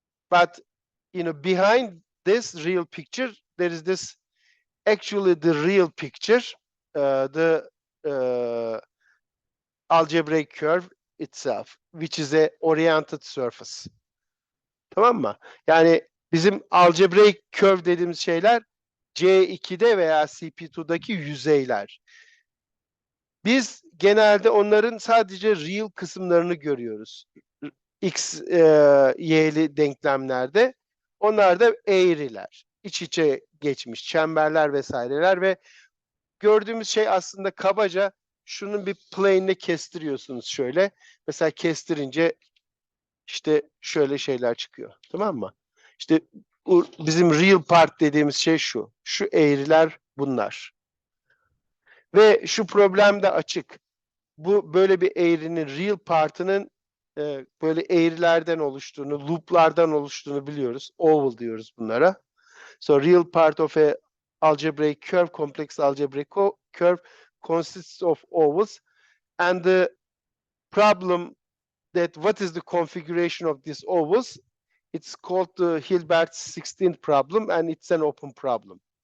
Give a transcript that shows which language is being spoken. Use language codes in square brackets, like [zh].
[en] But, behind this real picture, there is this, actually the real picture, the algebraic curve itself, which is a oriented surface. [tr] Tamam mı? Yani bizim algebraic curve dediğimiz şeyler C2'de veya CP2'daki yüzeyler. Biz genelde onların sadece real kısımlarını görüyoruz. X, y'li denklemlerde. Onlar da eğriler. İç içe geçmiş çemberler vesaireler ve gördüğümüz şey aslında kabaca şunun bir plane'ine kestiriyorsunuz şöyle. Mesela kestirince işte şöyle şeyler çıkıyor. Tamam mı? İşte bizim real part dediğimiz şey şu. Şu eğriler bunlar. Ve şu problem de açık. Bu böyle bir eğrinin real partının böyle eğrilerden oluştuğunu, looplardan oluştuğunu biliyoruz. Oval diyoruz bunlara. [en] So real part of a algebraic curve, complex algebraic curve consists of ovals, and the problem that what is the configuration of these ovals, it's called the Hilbert's 16th problem, and it's an open problem.